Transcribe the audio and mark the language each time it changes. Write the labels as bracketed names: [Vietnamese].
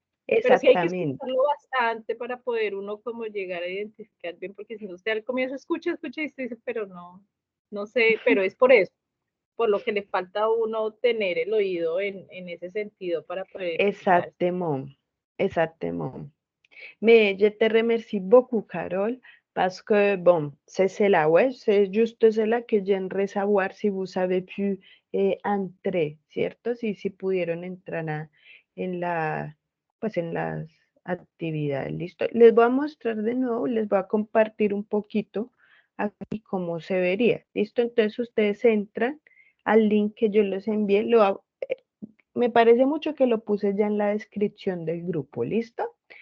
[Spanish] Pero sí hay que Exactamente. escucharlo bastante para poder uno como llegar a identificar bien, porque si no usted al comienzo escucha y usted dice, pero no sé, pero es por eso, por lo que le falta a uno tener el oído en ese sentido para poder identificar. [French] Exactement, exactement. Mais je te remercie beaucoup, Carole, parce que, bon, c'est cela, ouais, c'est juste cela que j'aimerais savoir si vous avez pu entrer, [Spanish] ¿cierto? Si pudieron entrar pues en las actividades, ¿listo? Les voy a mostrar de nuevo, les voy a compartir un poquito aquí cómo se vería, ¿listo? Entonces ustedes entran al link que yo les envié, me parece mucho que lo puse ya en la descripción del grupo, ¿listo?